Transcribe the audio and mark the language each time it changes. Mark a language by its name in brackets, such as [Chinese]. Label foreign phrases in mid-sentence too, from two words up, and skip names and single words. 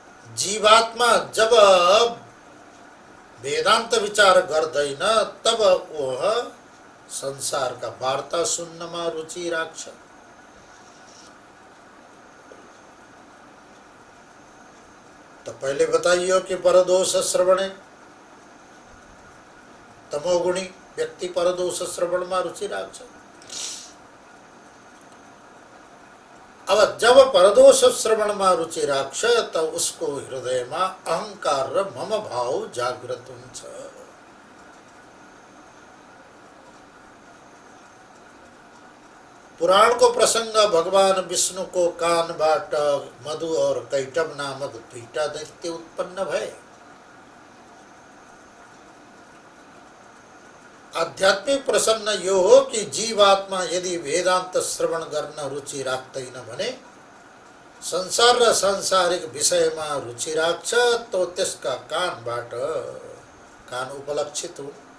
[Nepali] जीवात्मा जब वेदांत विचार गर्दैन [Hindi] तब वह संसार का [Nepali] वार्ता सुन्नमा रुचि राख्छ। [Hindi] तो पहले [Nepali] बताइयो कि परदोष श्रवणे, तमोगुणी व्यक्ति परदोष श्रवणमा रुचि राख्छ। अब जब परदोष श्रवणमा रुचि राख्छ त उसको हृदयमा अहंकार र मम भाव जागृत हुन्छ। पुराण को प्रसंग भगवान विष्णु को कानबाट मधु और कैटभ नामक दुईटा दैत्य उत्पन्न भए। आध्यात्मिक प्रसन्न यो हो कि जीवात्मा यदि वेदांत श्रवण गर्न रुचि राख्दैन भने, संसार र सांसारिक विषयमा रुचि राख्छ तो त्यसका कान उपलक्षित हुन्।